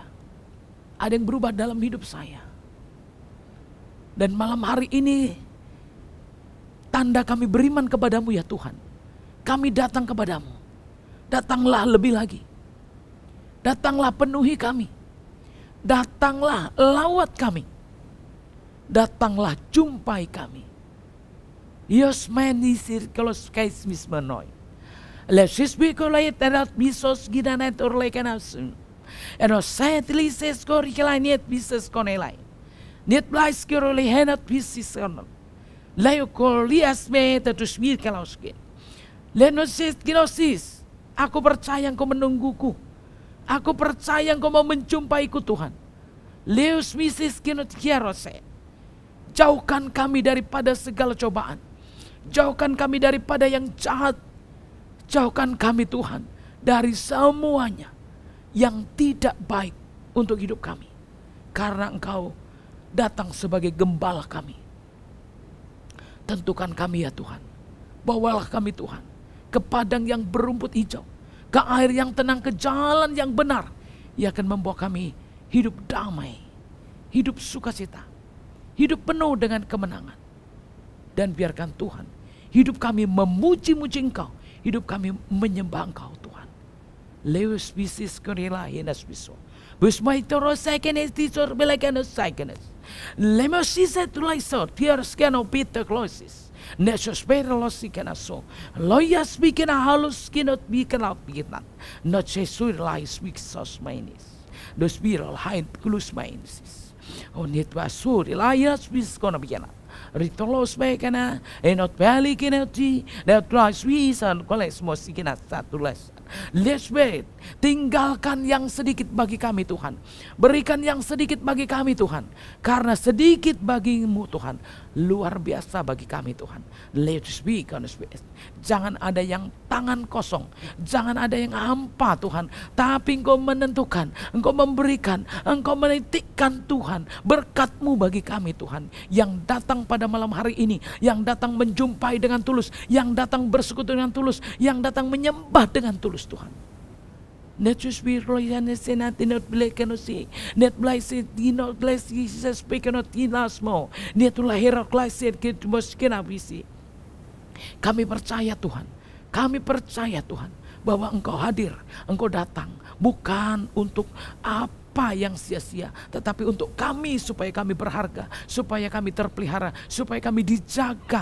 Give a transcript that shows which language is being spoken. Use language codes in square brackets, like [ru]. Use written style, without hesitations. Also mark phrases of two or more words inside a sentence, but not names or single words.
[id] Ada yang berubah dalam hidup saya. Dan malam hari ini tanda kami beriman kepadamu ya Tuhan. Kami datang kepadamu. Datanglah lebih lagi. Datanglah penuhi kami. Datanglah lawat kami. Datanglah jumpai kami. Yos menisir kalau skais mismenoi. Lesis bikolait erat bisos gidanet orlekenasun. Enos setlises korikelainiet bises konelai. Niet blais kiroli henat bisis konon. Layo kolias me tetus mir kalauske. Lenosis ginosis. Aku percaya Engkau menungguku. Aku percaya Engkau mau menjumpaiku Tuhan. Leus misis kinot kiarose. Jauhkan kami daripada segala cobaan. Jauhkan kami daripada yang jahat. Jauhkan kami Tuhan dari semuanya yang tidak baik untuk hidup kami. Karena Engkau datang sebagai gembala kami. Tentukan kami ya Tuhan. Bawalah kami Tuhan ke padang yang berumput hijau, ke air yang tenang, ke jalan yang benar. Ia akan membawa kami hidup damai, hidup sukacita, hidup penuh dengan kemenangan. Dan biarkan Tuhan hidup kami memuji-muji Engkau, hidup kami menyembah Engkau Tuhan. Leus bisis korela hinas biso. Busmaitoro saikenes tisor belakanos saikenes. Lemosisa tulaisor tiars kano pita closis. Nesos perolos ikanaso. Loyas bikina halus kinot bikina bikinan. Not sesur lais biksos mainis. Dos biral haint kulus mainis. Onit basuri layas biskona bikinan. Ritolos bekana enot bali kinoti. That lais wisan koles mosikina satulas. Let's wait. Tinggalkan yang sedikit bagi kami Tuhan. Berikan yang sedikit bagi kami Tuhan. Karena sedikit bagimu Tuhan, luar biasa bagi kami Tuhan. Let's be honest. Jangan ada yang tangan kosong. Jangan ada yang hampa Tuhan. Tapi Engkau menentukan, Engkau memberikan, Engkau menitikkan Tuhan berkat-Mu bagi kami Tuhan. Yang datang pada malam hari ini, yang datang menjumpai dengan tulus, yang datang bersekutu dengan tulus, yang datang menyembah dengan tulus Tuhan. Net just be royane senat not black no see. Net bless it not bless Jesus speak not inas mo. Net lahir klasit kit moskena bisi. Kami percaya Tuhan. Kami percaya Tuhan bahwa Engkau hadir, Engkau datang bukan untuk apa yang sia-sia, tetapi untuk kami supaya kami berharga, supaya kami terpelihara, supaya kami dijaga.